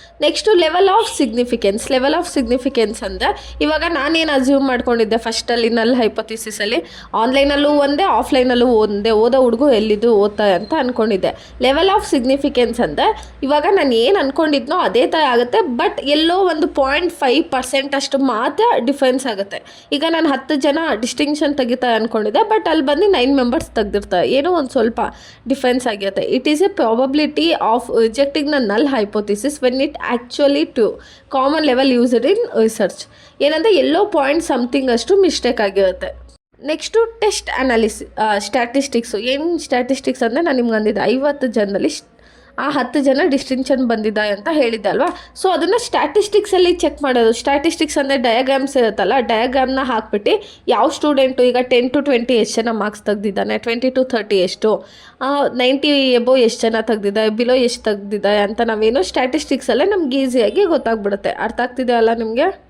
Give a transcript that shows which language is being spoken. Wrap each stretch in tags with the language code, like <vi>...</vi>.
<kn>Next level of significance. Level of significance ಅಂದರೆ ಇವಾಗ ನಾನೇನು ಅಸ್ಯೂಮ್ ಮಾಡ್ಕೊಂಡಿದ್ದೆ ಫಸ್ಟಲ್ಲಿ ನಲ್ ಹೈಪೋಥಿಸಿಸಲ್ಲಿ, ಆನ್ಲೈನಲ್ಲೂ ಒಂದೇ ಆಫ್ಲೈನಲ್ಲೂ ಒಂದೇ, ಓದೋ ಹುಡುಗು ಎಲ್ಲಿದ್ದು ಓದ್ತಾರೆ ಅಂತ ಅಂದ್ಕೊಂಡಿದ್ದೆ. ಲೆವೆಲ್ ಆಫ್ ಸಿಗ್ನಿಫಿಕೆನ್ಸ್ ಅಂದರೆ ಇವಾಗ ನಾನು ಏನು ಅಂದ್ಕೊಂಡಿದ್ನೋ ಅದೇ ಥರ ಆಗುತ್ತೆ, ಬಟ್ ಎಲ್ಲೋ ಒಂದು 0.5% ಅಷ್ಟು ಮಾತ್ರ ಡಿಫ್ರೆನ್ಸ್ ಆಗುತ್ತೆ. ಈಗ ನಾನು 10 ಜನ ಡಿಸ್ಟಿಂಕ್ಷನ್ ತೆಗಿತಾರೆ ಅಂದ್ಕೊಂಡಿದ್ದೆ, ಬಟ್ ಅಲ್ಲಿ ಬಂದು 9 ಮೆಂಬರ್ಸ್ ತೆಗ್ದಿರ್ತಾರೆ, ಏನೋ ಒಂದು ಸ್ವಲ್ಪ ಡಿಫ್ರೆನ್ಸ್ ಆಗಿರುತ್ತೆ.</kn> <en>It is a probability of rejecting the null hypothesis when it actually true. Common level used in research.</en> <kn>ಏನಂದರೆ ಎಲ್ಲೋ ಪಾಯಿಂಟ್ ಸಮಥಿಂಗ್ ಅಷ್ಟು ಮಿಸ್ಟೇಕ್ ಆಗಿರುತ್ತೆ. Next test statistics. ಏನು ಸ್ಟ್ಯಾಟಿಸ್ಟಿಕ್ಸ್ ಅಂದರೆ ನಾನು ನಿಮ್ಗೆ ಅಂದಿದ್ದೆ 50 ಜನದಲ್ಲಿ ಆ 10 ಜನ ಡಿಸ್ಟಿಂಕ್ಷನ್ ಬಂದಿದ್ದ ಅಂತ ಹೇಳಿದ್ದೆ ಅಲ್ವಾ. ಸೊ ಅದನ್ನು ಸ್ಟ್ಯಾಟಿಸ್ಟಿಕ್ಸಲ್ಲಿ ಚೆಕ್ ಮಾಡೋದು. ಸ್ಟ್ಯಾಟಿಸ್ಟಿಕ್ಸ್ ಅಂದರೆ ಡಯಾಗ್ರಾಮ್ಸ್ ಇರುತ್ತಲ್ಲ, ಡಯಾಗ್ರಾಮ್ನ ಹಾಕ್ಬಿಟ್ಟು ಯಾವ ಸ್ಟೂಡೆಂಟು ಈಗ 10 to 20 ಎಷ್ಟು ಜನ ಮಾರ್ಕ್ಸ್ ತೆಗ್ದಿದ್ದಾನೆ, 20 to 30 ಎಷ್ಟು, 90 ಎಬೋ ಎಷ್ಟು ಜನ ತೆಗ್ದಿದ್ದಾರೆ, ಬಿಲೋ ಎಷ್ಟು ತೆಗ್ದಿದ್ದಾರೆ ಅಂತ ನಾವೇನು ಸ್ಟ್ಯಾಟಿಸ್ಟಿಕ್ಸಲ್ಲೇ ನಮ್ಗೆ ಈಸಿಯಾಗಿ ಗೊತ್ತಾಗ್ಬಿಡುತ್ತೆ. ಅರ್ಥ ಆಗ್ತಿದೆ ಅಲ್ಲ ನಿಮಗೆ?</kn>